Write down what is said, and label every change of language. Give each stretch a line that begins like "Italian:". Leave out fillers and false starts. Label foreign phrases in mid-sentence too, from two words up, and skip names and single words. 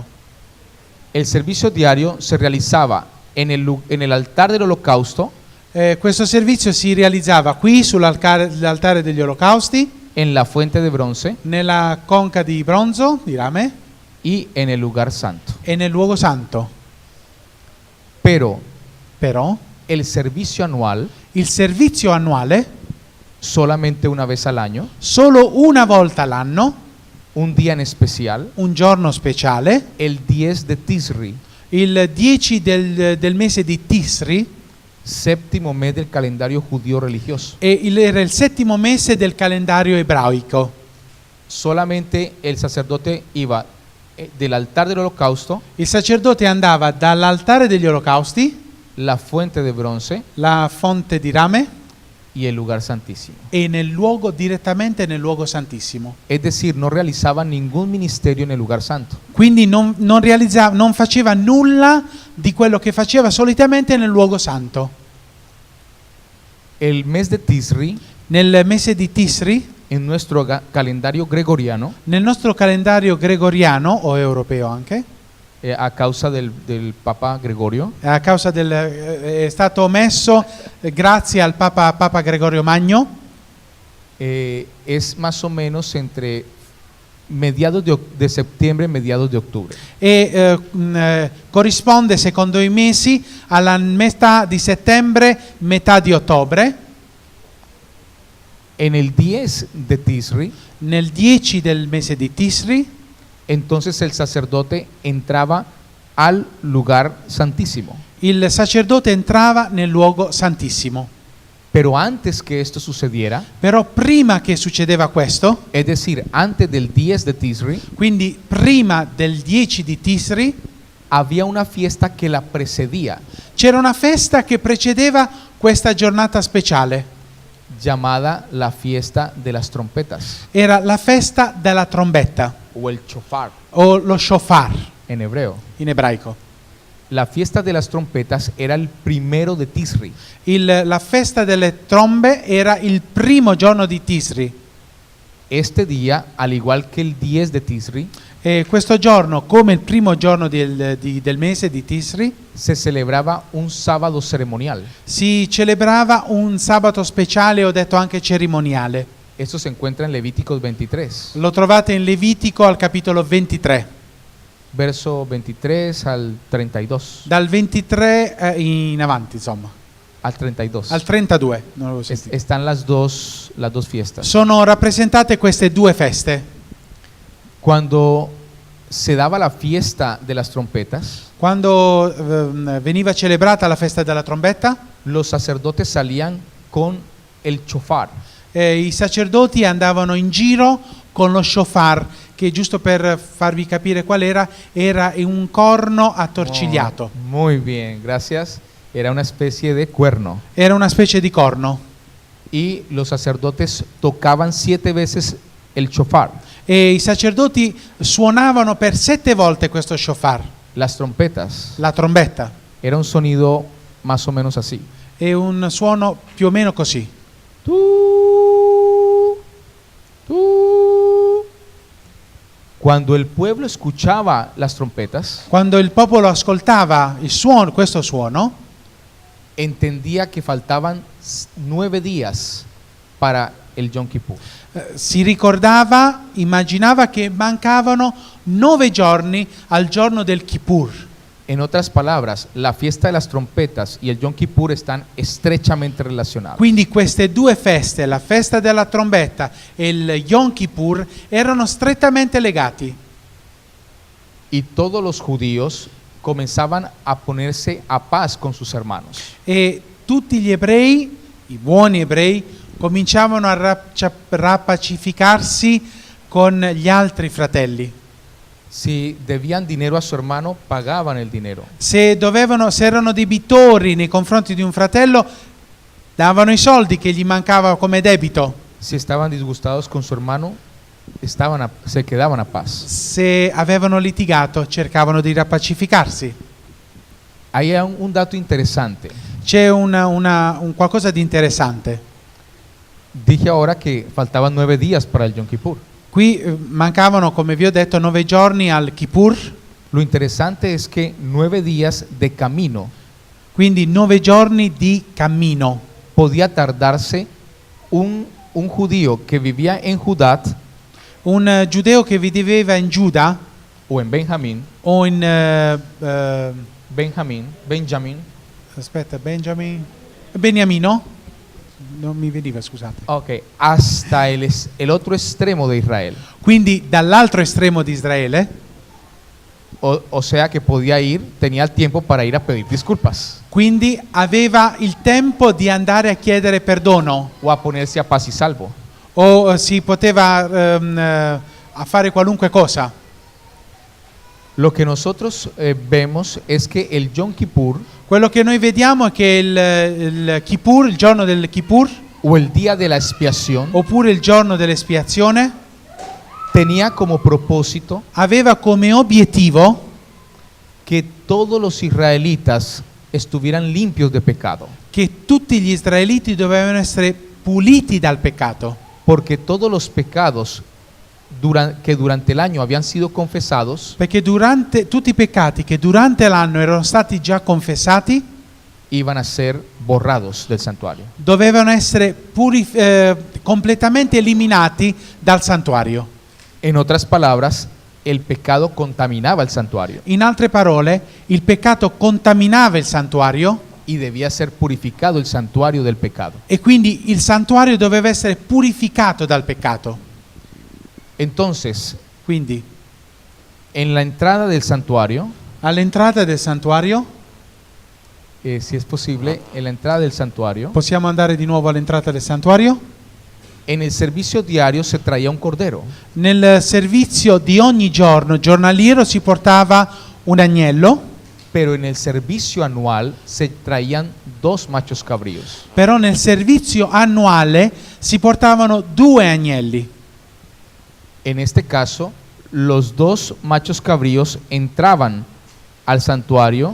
Spanish: El servicio diario se realizaba en el altar del holocausto,
Italian: Questo servizio si realizzava qui sull'altare degli olocausti,
Spanish: en la fuente de bronce
Italian: nella conca di bronzo, di rame,
Spanish: y en el lugar santo.
Italian: e nel luogo santo.
Spanish: Pero
Italian: Però
Spanish: el servicio anual,
Italian: il servizio annuale,
Spanish: solamente una vez al año,
Italian: solo una volta l'anno,
Spanish: un día en especial,
Italian: un giorno speciale,
Spanish: el 10 de Tisri,
Italian: il 10 del mese di Tisri,
Spanish: séptimo mes del calendario judío religioso.
Italian: era il settimo mese del calendario ebraico.
Spanish: Solamente el sacerdote iba del altar del holocausto,
Italian: Il sacerdote andava dall'altare degli olocausti,
Spanish: la fuente de bronce
Italian: la fonte di rame,
Spanish: y el lugar santísimo.
Italian: e direttamente nel luogo santissimo.
Spanish: Es decir, no realizaba ningún ministerio en el lugar santo.
Italian: Quindi non faceva nulla di quello che faceva solitamente nel luogo santo.
Spanish: El mes de Tisri,
Italian: Nel mese di Tisri,
Spanish: en nuestro calendario gregoriano,
Italian: nel nostro calendario gregoriano o europeo anche,
Spanish: a causa del Papa Gregorio,
Italian: a causa è stato messo grazie al Papa Gregorio Magno,
Spanish: es más o menos entre mediados de septiembre y mediados de octubre.
Italian: e corrisponde secondo i mesi alla metà di settembre, metà di ottobre.
Spanish: En el 10 de Tisri,
Italian: Nel 10 del mese di Tisri,
Spanish: entonces el sacerdote entraba al lugar santísimo.
Italian: il sacerdote entrava nel luogo santissimo.
Spanish: Pero antes que esto sucediera,
Italian: Però prima che succedeva questo,
Spanish: es decir, antes del 10 de Tisri,
Italian: quindi prima del 10 di Tisri,
Spanish: había una fiesta que la precedía,
Italian: c'era una festa che precedeva questa giornata speciale.
Spanish: llamada la fiesta de las trompetas,
Italian: Era la festa della trombetta,
Spanish: o el shofar
Italian: o lo shofar
Spanish: en hebreo.
Italian: in ebraico.
Spanish: La fiesta de las trompetas era el primero de Tisri.
Italian: La festa delle trombe era il primo giorno di Tisri.
Spanish: Este día, al igual que el 10 de Tisri,
Italian: E questo giorno, come il primo giorno del mese di Tisri,
Spanish: se celebraba un sábado ceremonial.
Italian: si celebrava un sabato speciale, ho detto anche cerimoniale.
Spanish: Esto se encuentra en Levíticos 23,
Italian: Lo trovate in Levitico al capitolo 23,
Spanish: verso 23 al 32.
Italian: dal 23 in avanti, insomma,
Spanish: Al 32.
Italian: al 32. Non lo sentito.
Spanish: Están las dos fiestas.
Italian: Sono rappresentate queste due feste.
Spanish: Cuando se daba la fiesta de las trompetas,
Italian: Quando veniva celebrata la festa della trombetta,
Spanish: los sacerdotes salían con el shofar.
Italian: i sacerdoti andavano in giro con lo shofar, che giusto per farvi capire qual era un corno attorcigliato.
Spanish: Oh, muy bien, gracias. Era una especie de cuerno.
Italian: Era una specie di corno.
Spanish: Y los sacerdotes tocaban 7 veces el shofar,
Italian: E i sacerdoti suonavano per 7 volte questo shofar,
Spanish: las trompetas.
Italian: la trombetta.
Spanish: Era un sonido más o menos así.
Italian: È un suono più o meno così. Tú, tú.
Spanish: Cuando el pueblo escuchaba las trompetas,
Italian: Quando il popolo ascoltava il suono, questo suono,
Spanish: entendía que faltaban 9 días para el Yom Kippur.
Italian: si ricordava, immaginava che mancavano 9 giorni al giorno del Kippur.
Spanish: En otras palabras, la fiesta de las trompetas y el Yom Kippur están estrechamente relacionados.
Italian: Quindi queste due feste, la festa della trombetta e il Yom Kippur, erano strettamente legati.
Spanish: Y todos los judíos comenzaban a ponerse a paz con sus hermanos.
Italian: E tutti gli ebrei, i buoni ebrei, cominciavano a rapacificarsi con gli altri fratelli.
Spanish: Si debían dinero a su hermano, pagaban el dinero.
Italian: Se erano debitori nei confronti di un fratello, davano i soldi che gli mancava come debito.
Spanish: Si estaban disgustados con su hermano, se quedaban a paz.
Italian: Se avevano litigato, cercavano di rapacificarsi.
Spanish: Hay un dato interesante.
Italian: C'è un qualcosa di interessante.
Spanish: Dije ahora que faltaban 9 días para el Yom Kippur.
Italian: Qui mancavano, come vi ho detto, 9 giorni al Kippur,
Spanish: Lo interesante es que 9 días de camino
Italian: quindi 9 giorni di cammino.
Spanish: podía tardarse un judío que vivía en Judá
Italian: Un giudeo che viveva in Giuda
Spanish: o en Benjamín,
Italian: o in
Spanish: Benjamín,
Italian: Beniamino, non mi veniva, scusate.
Spanish: ok, hasta el otro extremo de Israel.
Italian: Quindi dall'altro estremo di Israele,
Spanish: O sea que podía ir, tenía el tiempo para ir a pedir disculpas
Italian: quindi aveva il tempo di andare a chiedere perdono
Spanish: o a ponerse a paz y salvo.
Italian: o si poteva a fare qualunque cosa.
Spanish: Lo que nosotros vemos es que el Yom Kippur
Italian: Quello che noi vediamo è che il Kippur, il giorno del Kippur,
Spanish: o el día de la expiación
Italian: oppure il giorno dell'espiazione,
Spanish: tenía como propósito
Italian: aveva come obiettivo
Spanish: que todos los israelitas estuvieran limpios de pecado,
Italian: che tutti gli israeliti dovevano essere puliti dal peccato,
Spanish: porque todos los pecados que durante el año habían sido confesados
Italian: perché tutti i peccati che durante l'anno erano stati già confessati
Spanish: iban a ser borrados del santuario.
Italian: dovevano essere completamente eliminati dal santuario.
Spanish: En otras palabras, el pecado contaminaba el santuario
Italian: In altre parole, il peccato contaminava il santuario
Spanish: y debía ser purificado el santuario del pecado.
Italian: e quindi il santuario doveva essere purificato dal peccato.
Spanish: Entonces,
Italian: Quindi,
Spanish: en la entrada del santuario
Italian: all'entrata del santuario
Spanish: si es posible, en la entrada del santuario.
Italian: Possiamo andare di nuovo all'entrata del santuario?
Spanish: En el servicio diario se traía un cordero.
Italian: Nel servizio di ogni giorno, giornaliero, si portava un agnello,
Spanish: Pero en el servicio anual se traían 2 machos cabríos.
Italian: però nel servizio annuale si portavano 2 agnelli.
Spanish: En este caso, los 2 machos cabríos entraban al santuario